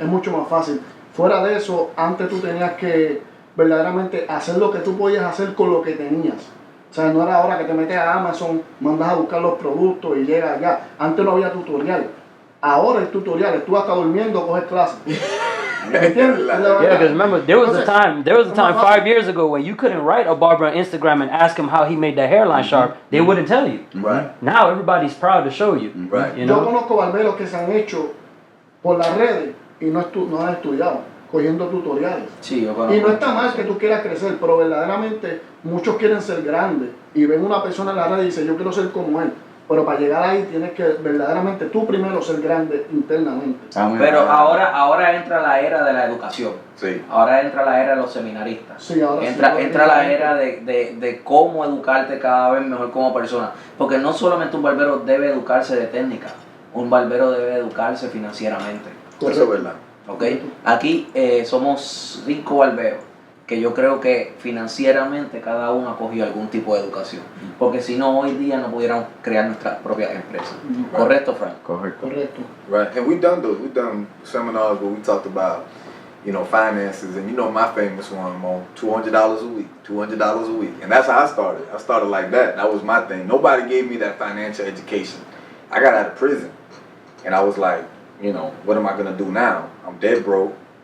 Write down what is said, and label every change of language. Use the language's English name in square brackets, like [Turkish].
[Spanish] Es mucho más fácil. Fuera de eso, antes tú tenías que verdaderamente hacer lo que tú podías hacer con lo que tenías. O sea, no era ahora que te metes a Amazon, mandas a buscar los productos y llegas allá. Antes no había tutorial. Ahora hay tutoriales. Tú hasta durmiendo coges clases. ¿Me entiendes? [English] Yeah, because remember, there was a time 5 years ago when you couldn't write a barber on Instagram and ask him how he made that hairline sharp. They wouldn't tell you. Right. Now everybody's proud to show you. Right. You [Spanish] Yo [English] know? [Spanish] conozco barberos que se han hecho por las redes y no han estudiado, cogiendo tutoriales. Sí, yo conozco. Y no está mal que tú quieras crecer, pero verdaderamente muchos quieren ser grandes y ven una persona en la red y dicen, yo quiero ser como él. Pero para llegar ahí tienes que verdaderamente tú primero ser grande internamente. Pero ahora entra la era de la educación. Sí. Ahora entra la era de los seminaristas. Sí, ahora entra sí, entra la era de cómo educarte cada vez mejor como persona. Porque no solamente un barbero debe educarse de técnica, un barbero debe educarse financieramente. Eso es verdad. ¿Ok? Aquí somos 5 barberos que yo creo que financieramente cada uno ha cogido algún tipo de educación. Porque si no, hoy día no pudiéramos crear nuestras propias empresas. ¿Correcto, Frank? Correcto. Correcto. [English] Right, and we've done those. We've done seminars where we talked about, finances, and my famous one, Mo, $200 a week, $200 a week, and that's how I started. I started like that. That was my thing. Nobody gave me that financial education. I got out of prison, and I was like, what am I gonna do now? I'm dead broke.